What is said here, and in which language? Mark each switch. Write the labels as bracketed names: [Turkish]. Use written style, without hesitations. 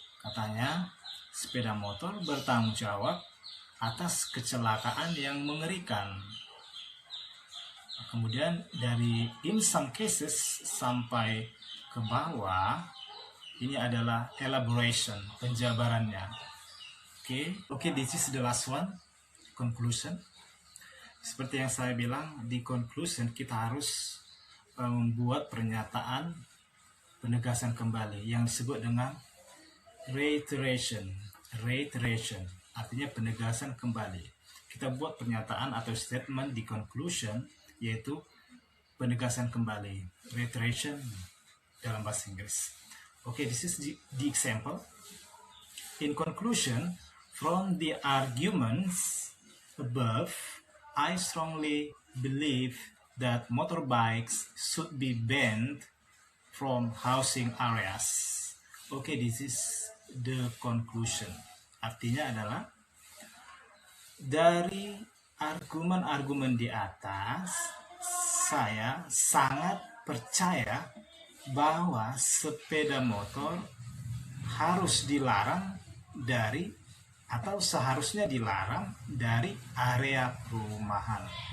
[Indonesian] Katanya, sepeda motor bertanggung jawab atas kecelakaan yang mengerikan. Kemudian dari [English] in some cases [Indonesian] sampai ke bawah, ini adalah elaboration, penjabarannya. [English] Okay, this is the last one, conclusion. [Indonesian] Seperti yang saya bilang, di conclusion kita harus membuat pernyataan penegasan kembali yang disebut dengan reiteration. Reiteration artinya penegasan kembali. Kita buat pernyataan atau statement di conclusion, yaitu penegasan kembali, reiteration dalam bahasa Inggris. [English] Okay, this is the example. In conclusion, from the arguments above, I strongly believe that motorbikes should be banned from housing areas. Okay, this is the conclusion. [Indonesian] Artinya adalah dari argumen-argumen di atas, saya sangat percaya bahwa sepeda motor harus dilarang dari atau seharusnya dilarang dari area perumahan.